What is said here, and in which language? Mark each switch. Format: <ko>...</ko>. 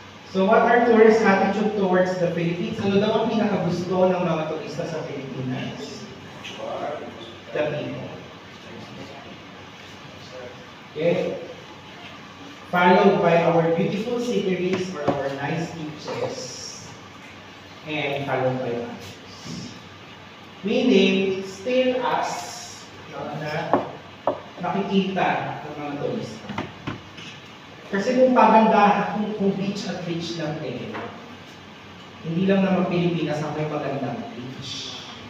<en>So what are tourists' attitude towards the Philippines?</en> <tl>Ano daw ang pinakagusto ng mga turista sa Pilipinas?</tl> <en>The people. Okay? Followed by our beautiful sceneries or our nice beaches. And followed by others. Meaning, still us</en> <tl>na nakikita ng mga turista. Kasi kung pagandahan, kung beach at beach lang din, hindi lang naman Pilipinas ang may magandang beach.</tl>